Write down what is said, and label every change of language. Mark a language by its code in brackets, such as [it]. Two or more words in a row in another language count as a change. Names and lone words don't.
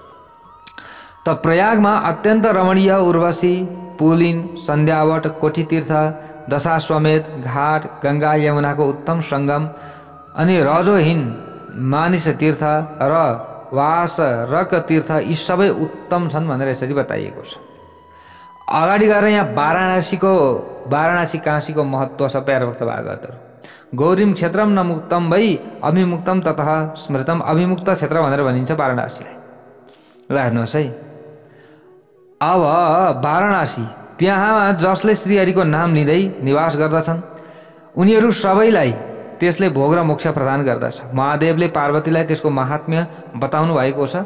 [ne] त प्रयागमा अत्यन्त रमणीय उर्वशी, पुलिन, सन्ध्यावट, कोठी तीर्थ, दशाश्वमेध घाट, गङ्गा यमुनाको उत्तम सङ्गम अनि रजोहीन मानिस तीर्थ र वासरक तीर्थ यी सबै उत्तम छन् भनेर यसरी बताइएको छ। अगाडि गएर यहाँ वाराणसी काशीको महत्त्व छ प्यारा भक्त भागवतहरु। [sa] गौरीम क्षेत्रम न मुक्तम भई अभिमुक्तम ततः स्मृतम [ne] अभिमुक्त क्षेत्र भनेर भनिन्छ वाराणसीलाई। ल हेर्नुहोस् है, अब वाराणसी त्यहाँ जसले श्रीहरिको नाम लिँदै निवास गर्दछन् उनीहरू सबैलाई त्यसले भोग र मोक्ष प्रदान गर्दछ। महादेवले पार्वतीलाई त्यसको महात्म्य बताउनु भएको छ।